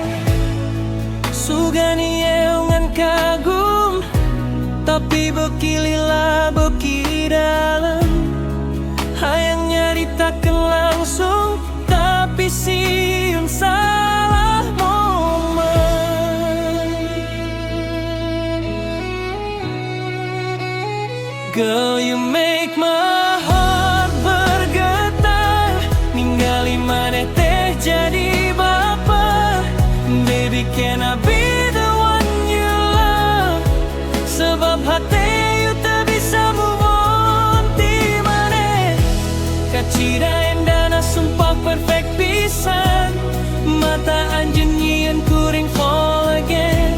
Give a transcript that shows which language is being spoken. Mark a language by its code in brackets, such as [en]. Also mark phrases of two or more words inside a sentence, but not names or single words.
[su] Sugani eungan kagum tapi beuki lila beuki dalem. Hayang nyaritakeun langsung tapi sieun salah momen. [en] Girl, you make my heart bergetar. [su] Ningali maneh teh jadi baper. [en] Baby, can I be the one you love? [su] Sebab hati you teu bisa [en] move on [su] ti maneh. Kacida endana sumpah perfect pisan. Mata anjeun nyieun kuring [en] fall again.